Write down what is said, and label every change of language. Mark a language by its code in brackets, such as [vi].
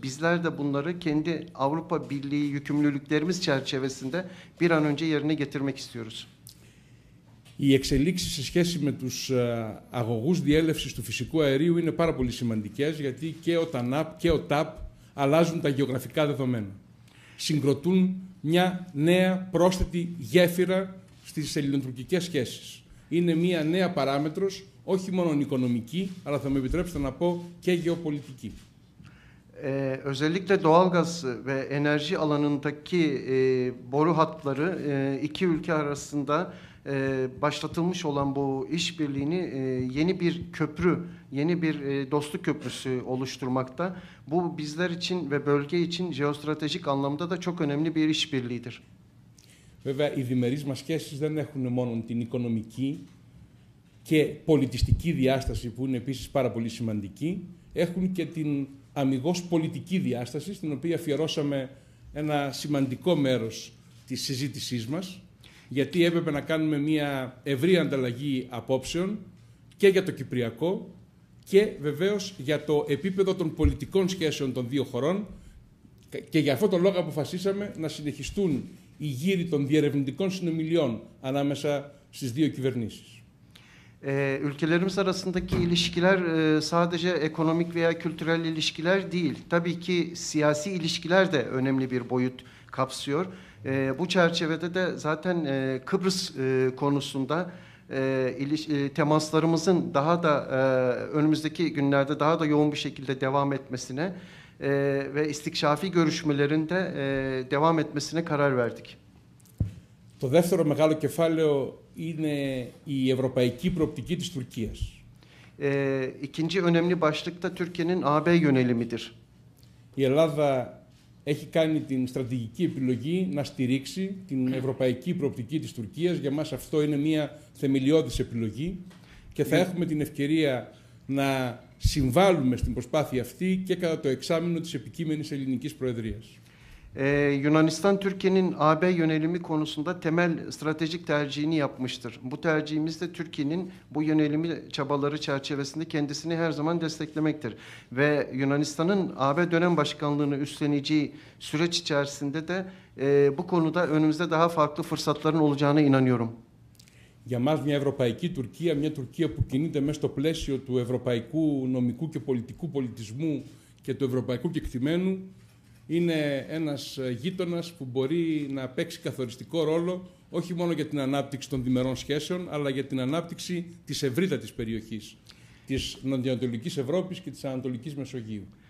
[tr] Bizler de bunları kendi Avrupa Birliği yükümlülüklerimiz çerçevesinde bir an önce yerine getirmek istiyoruz. [el] Οι εξελίξεις σε σχέση με τους αγωγούς διέλευσης του φυσικού αερίου είναι πάρα πολύ σημαντικές, γιατί και ο TANAP και ο TAP αλλάζουν τα γεωγραφικά δεδομένα. Συγκροτούν μια νέα πρόσθετη γέφυρα στις ελληνοτουρκικές σχέσεις. Είναι μια νέα παράμετρος, όχι μόνο οικονομική, αλλά θα με επιτρέψετε να πω και γεωπολιτική. [tr] Özellikle doğalgaz ve enerji alanındaki boru hatları iki ülke arasında başlatılmış olan bu işbirliğini yeni bir köprü, yeni bir dostluk köprüsü oluşturmakta. Bu bizler için ve bölge için jeostratejik anlamda da çok önemli bir işbirliğidir. [el] Βέβαια, οι διμερείς μας σχέσεις δεν έχουν μόνο την οικονομική και πολιτιστική διάσταση, που είναι επίσης πάρα πολύ σημαντική, έχουν και την αμιγώς πολιτική διάσταση, στην οποία αφιερώσαμε ένα σημαντικό μέρος της συζήτησής μας, γιατί έπρεπε να κάνουμε μια ευρύ ανταλλαγή απόψεων και για το Κυπριακό και βεβαίως για το επίπεδο των πολιτικών σχέσεων των δύο χωρών, και για αυτόν τον λόγο αποφασίσαμε να συνεχιστούν οι γύροι των διερευνητικών συνομιλιών ανάμεσα στις δύο κυβερνήσεις. [tr] Ülkelerimiz arasındaki ilişkiler sadece ekonomik veya kültürel ilişkiler değil. Tabii ki siyasi ilişkiler de önemli bir boyut kapsıyor. Bu çerçevede de zaten Kıbrıs konusunda temaslarımızın daha da önümüzdeki günlerde daha da yoğun bir şekilde devam etmesine ve istikşafi görüşmelerinde devam etmesine karar verdik. [el] Το δεύτερο μεγάλο κεφάλαιο είναι η ευρωπαϊκή προοπτική της Τουρκίας. [tr] İkinci önemli başlık da Türkiye'nin AB yönelimidir. [el] Η Ελλάδα έχει κάνει την στρατηγική επιλογή να στηρίξει την ευρωπαϊκή προοπτική της Τουρκίας. Για μας αυτό είναι μια θεμελιώδης επιλογή και θα έχουμε την ευκαιρία να συμβάλλουμε στην προσπάθεια αυτή και κατά το εξάμηνο της επικείμενης ελληνικής προεδρίας. [tr] Yunanistan Türkiye'nin AB yönelimi konusunda temel stratejik tercihini yapmıştır. Bu tercihimiz de Türkiye'nin bu yönelimi çabaları çerçevesinde kendisini her zaman desteklemektir. Ve Yunanistan'ın AB dönem başkanlığını üstleneceği süreç içerisinde de bu konuda önümüzde daha farklı fırsatların olacağına inanıyorum. [el] Για μας μια ευρωπαϊκή Τουρκία, μια Τουρκία που κινείται μέσα στο πλαίσιο του ευρωπαϊκού νομικού και πολιτικού πολιτισμού και του ευρωπαϊκού κεκτημένου, είναι ένας γείτονας που μπορεί να παίξει καθοριστικό ρόλο όχι μόνο για την ανάπτυξη των διμερών σχέσεων, αλλά για την ανάπτυξη της ευρύτατης περιοχής, της νοτιοανατολικής Ευρώπης και της Ανατολικής Μεσογείου.